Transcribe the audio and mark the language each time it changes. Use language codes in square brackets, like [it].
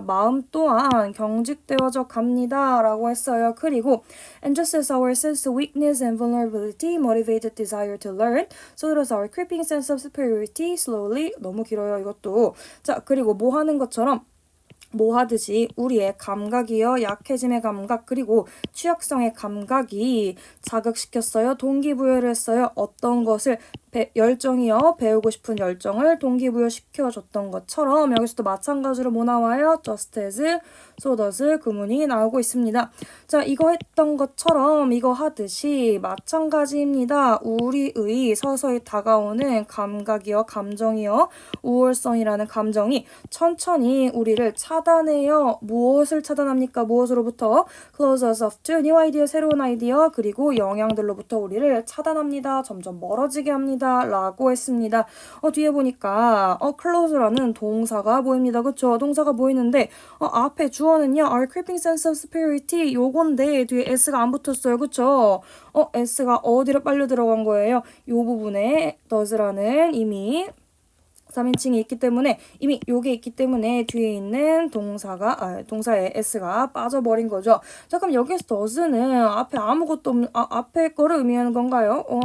[ko] 마음 또한 경직되어져 갑니다. 라고 했어요. [en] 그리고 and just as our sense of weakness and vulnerability motivated desire to learn, so does our creeping sense of superiority slowly. [ko] 너무 길어요, 이것도. 자, 그리고 뭐 하는 것처럼 뭐 하듯이 우리의 감각이요, 약해짐의 감각, 그리고 취약성의 감각이 자극시켰어요. 동기부여를 했어요. 어떤 것을 열정이요, 배우고 싶은 열정을 동기부여시켜줬던 것처럼 여기서도 마찬가지로 뭐 나와요? just as, so does 구문이 나오고 있습니다. 자, 이거 했던 것처럼 이거 하듯이 마찬가지입니다. 우리의 서서히 다가오는 감각이요, 감정이요, 우월성이라는 감정이 천천히 우리를 차단해요. 무엇을 차단합니까? 무엇으로부터? [en] close us off to new idea, [ko] 새로운 아이디어, 그리고 영향들로부터 우리를 차단합니다. 점점 멀어지게 합니다. 라고 했습니다. 뒤에 보니까 close라는 동사가 보입니다. 그쵸? 동사가 보이는데 앞에 주어는요. [en] our creeping sense of superiority [ko] 요건데 뒤에 s가 안 붙었어요. 그쵸? s가 어디로 빨려 들어간 거예요? 요 부분에 does라는 이미 3인칭이 있기 때문에 이미 요게 있기 때문에 뒤에 있는 동사의 s가 빠져버린 거죠. 자, 그럼 여기서 does는 앞에 아무것도 없는 앞에 거를 의미하는 건가요?